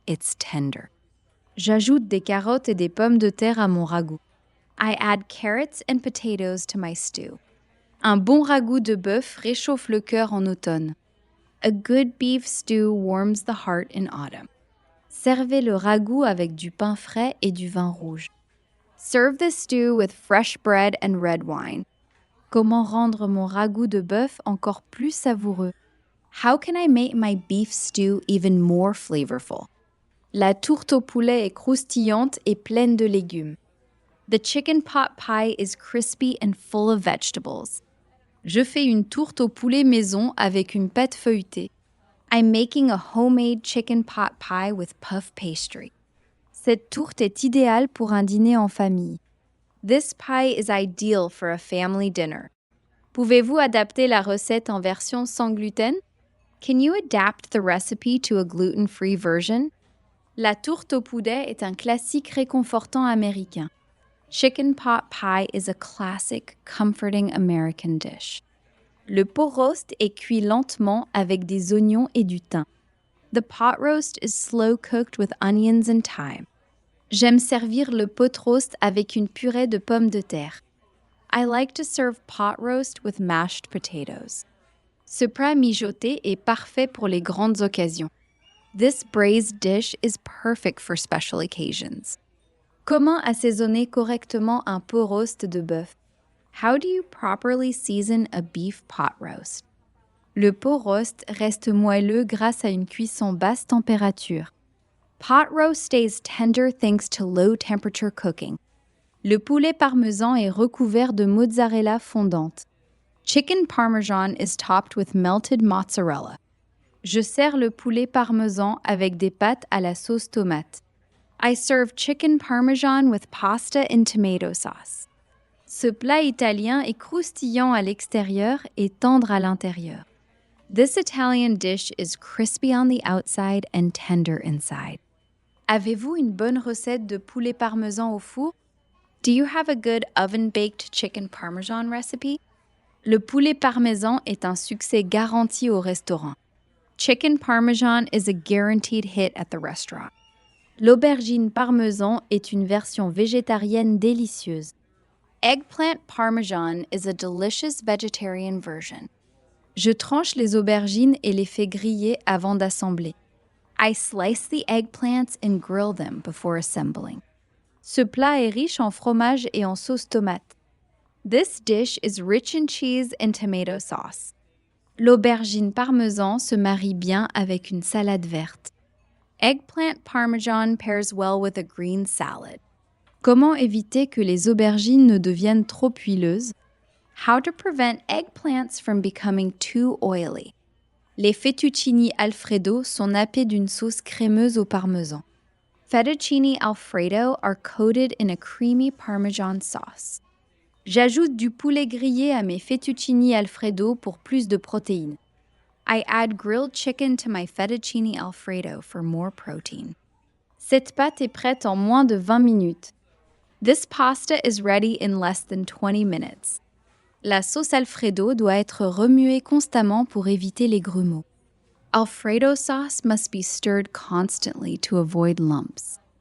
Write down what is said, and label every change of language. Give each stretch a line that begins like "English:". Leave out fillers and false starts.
English: It's tender.
French: J'ajoute des carottes et des pommes de terre à mon ragoût.
English: I add carrots and potatoes to my stew.
French: Un bon ragoût de bœuf réchauffe le cœur en automne.
English: A good beef stew warms the heart in autumn.
French: Servez le ragoût avec du pain frais et du vin rouge.
English: Serve the stew with fresh bread and red wine.
French: Comment rendre mon ragoût de bœuf encore plus savoureux?
English: How can I make my beef stew even more flavorful?
French: La tourte au poulet est croustillante et pleine de légumes.
English: The chicken pot pie is crispy and full of vegetables.
French: Je fais une tourte au poulet maison avec une pâte feuilletée.
English: I'm making a homemade chicken pot pie with puff pastry.
French: Cette tourte est idéale pour un dîner en famille.
English: This pie is ideal for a family dinner.
French: Pouvez-vous adapter la recette en version sans gluten?
English: Can you adapt the recipe to a gluten-free version?
French: La tourte au poulet est un classique réconfortant américain.
English: Chicken pot pie is a classic, comforting American dish.
French: Le pot roast est cuit lentement avec des oignons et du thym.
English: The pot roast is slow cooked with onions and thyme.
French: J'aime servir le pot roast avec une purée de pommes de terre.
English: I like to serve pot roast with mashed potatoes.
French: Ce plat mijoté est parfait pour les grandes occasions.
English: This braised dish is perfect for special occasions.
French: Comment assaisonner correctement un pot roast de bœuf?
English: How do you properly season a beef pot roast?
French: Le pot roast reste moelleux grâce à une cuisson basse température.
English: Pot roast stays tender thanks to low temperature cooking.
French: Le poulet parmesan est recouvert de mozzarella fondante.
English: Chicken parmesan is topped with melted mozzarella.
French: Je sers le poulet parmesan avec des pâtes à la sauce tomate.
English: I serve chicken parmesan with pasta and tomato sauce.
French: Ce plat italien est croustillant à l'extérieur et tendre à l'intérieur.
English: This Italian dish is crispy on the outside and tender inside.
French: Avez-vous une bonne recette de poulet parmesan au four?
English: Do you have a good oven-baked chicken parmesan recipe?
French: Le poulet parmesan est un succès garanti au restaurant.
English: Chicken parmesan is a guaranteed hit at the restaurant.
French: L'aubergine parmesan est une version végétarienne délicieuse.
English: Eggplant parmesan is a delicious vegetarian version.
French: Je tranche les aubergines et les fais griller avant d'assembler.
English: I slice the eggplants and grill them before assembling.
French: Ce plat est riche en fromage et en sauce tomate.
English: This dish is rich in cheese and tomato sauce.
French: L'aubergine parmesan se marie bien avec une salade verte.
English: Eggplant parmesan pairs well with a green salad.
French: Comment éviter que les aubergines ne deviennent trop huileuses?
English: How to prevent eggplants from becoming too oily.
French: Les fettuccini Alfredo sont nappés d'une sauce crémeuse au parmesan.
English: Fettuccine Alfredo are coated in a creamy Parmesan sauce.
French: J'ajoute du poulet grillé à mes fettuccini Alfredo pour plus de protéines.
English: I add grilled chicken to my fettuccine Alfredo for more protein.
French: Cette pâte est prête en moins de 20 minutes.
English: This pasta is ready in less than 20 minutes.
French: La sauce Alfredo doit être remuée constamment pour éviter les grumeaux.
English: Alfredo sauce must be stirred constantly to avoid lumps.